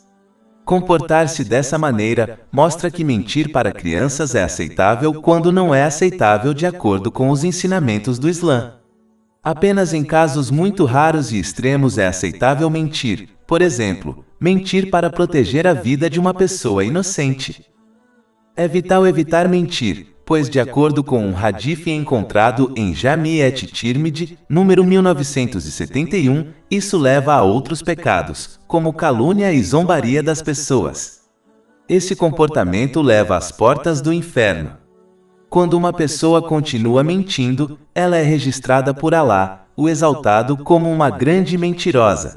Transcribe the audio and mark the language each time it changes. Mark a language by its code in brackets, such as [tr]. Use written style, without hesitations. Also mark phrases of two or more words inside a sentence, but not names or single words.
[pt] Comportar-se dessa maneira mostra que mentir para crianças é aceitável quando não é aceitável de acordo com os ensinamentos do Islã. Apenas em casos muito raros e extremos é aceitável mentir, por exemplo, mentir para proteger a vida de uma pessoa inocente. É vital evitar mentir, pois de acordo com um hadith encontrado em Jami' et-Tirmidhi, número 1971, isso leva a outros pecados, como calúnia e zombaria das pessoas. Esse comportamento leva às portas do inferno. Quando uma pessoa continua mentindo, ela é registrada por Alá, o Exaltado, como uma grande mentirosa.